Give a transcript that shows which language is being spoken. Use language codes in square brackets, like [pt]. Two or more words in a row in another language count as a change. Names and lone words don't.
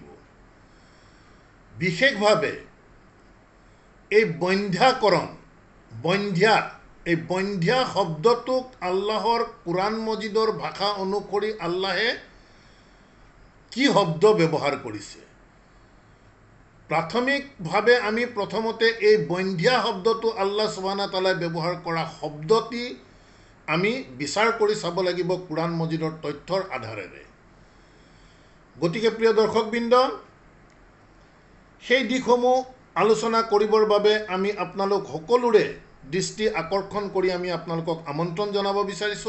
[as] বিশেষভাৱে এই বন্ধ্যাকৰণ, এই বন্ধ্যা শব্দটোক আল্লাহৰ কোৰআন মজিদৰ ভাষা অনুসৰি আল্লাহে কি শব্দ ব্যৱহাৰ কৰিছে। প্ৰাথমিকভাৱে আমি প্ৰথমতে এই বন্ধ্যা শব্দটো [ar] الله سبحانه وتعالى [as] ব্যৱহাৰ কৰা শব্দটি আমি বিচাৰ কৰি চাব লাগিব কোৰআন মজিদৰ তথ্যৰ আধাৰেৰে। গতিকে প্ৰিয় দৰ্শকবৃন্দ, সেই দিশসমূহ আলোচনা কৰিবৰ বাবে আমি আপোনালোক সকলোৰে দৃষ্টি আকৰ্ষণ কৰি আমি আপোনালোকক আমন্ত্ৰণ জনাব বিচাৰিছোঁ।